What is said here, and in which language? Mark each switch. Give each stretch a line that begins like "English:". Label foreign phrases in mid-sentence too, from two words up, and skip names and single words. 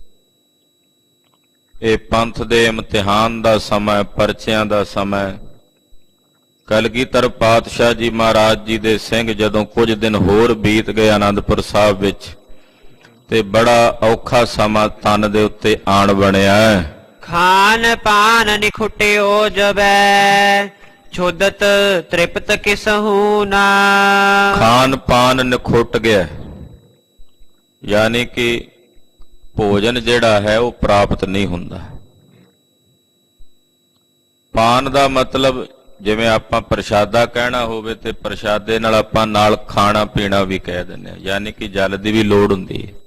Punjabi: ਇਹ ਪੰਥ ਦੇ ਇਮਤਿਹਾਨ ਦਾ ਸਮਾਂ, ਪਰਚਿਆਂ ਦਾ ਸਮਾਂ। ਕਲਗੀਧਰ ਪਾਤਸ਼ਾਹ ਜੀ ਮਹਾਰਾਜ ਜੀ ਦੇ ਸਿੰਘ ਜਦੋਂ ਕੁਝ ਦਿਨ ਹੋਰ ਬੀਤ ਗਏ ਆਨੰਦਪੁਰ ਸਾਹਿਬ ਵਿੱਚ, ਤੇ ਬੜਾ ਔਖਾ ਸਮਾਂ ਤਨ ਦੇ ਉੱਤੇ ਆਣ ਬਣਿਆ।
Braj: खान पान निखुट्यो जबै छुदत तृप्त किसहू ना।
Punjabi: ਖਾਨ ਪਾਨ ਨਿਖੁੱਟ ਗਿਆ, ਯਾਨੀ ਕਿ ਭੋਜਨ ਜਿਹੜਾ ਹੈ ਉਹ ਪ੍ਰਾਪਤ ਨਹੀਂ ਹੁੰਦਾ। ਪਾਨ ਦਾ ਮਤਲਬ ਜਿਵੇਂ ਆਪਾਂ ਪ੍ਰਸ਼ਾਦਾ ਕਹਿਣਾ ਹੋਵੇ ਤੇ ਪ੍ਰਸ਼ਾਦੇ ਨਾਲ ਆਪਾਂ ਨਾਲ ਖਾਣਾ ਪੀਣਾ ਵੀ ਕਹਿ ਦਿੰਦੇ ਹਾਂ, ਯਾਨੀ ਕਿ ਜਲ ਦੀ ਵੀ ਲੋੜ ਹੁੰਦੀ ਹੈ।